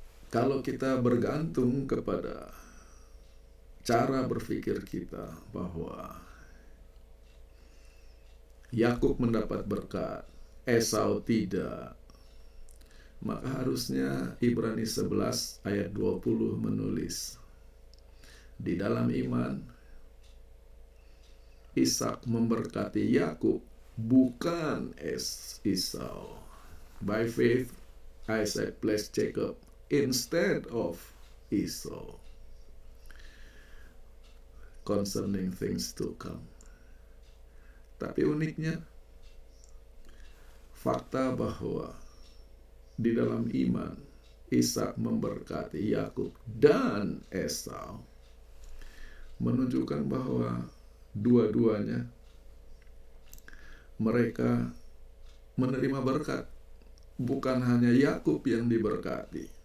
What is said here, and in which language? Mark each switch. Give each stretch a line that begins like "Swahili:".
Indonesian: Kalau kita bergantung kepada cara berpikir kita bahwa Yakub mendapat berkat, Esau tidak, maka harusnya Ibrani 11 ayat 20 menulis, di dalam iman Ishak memberkati Yakub, bukan Esau.
English: By faith Isaac blessed Jacob instead of Esau concerning things to come.
Indonesian: Tapi uniknya, fakta bahwa di dalam iman Ishak memberkati Yakub dan Esau menunjukkan bahwa dua-duanya mereka menerima berkat, bukan hanya Yakub yang diberkati.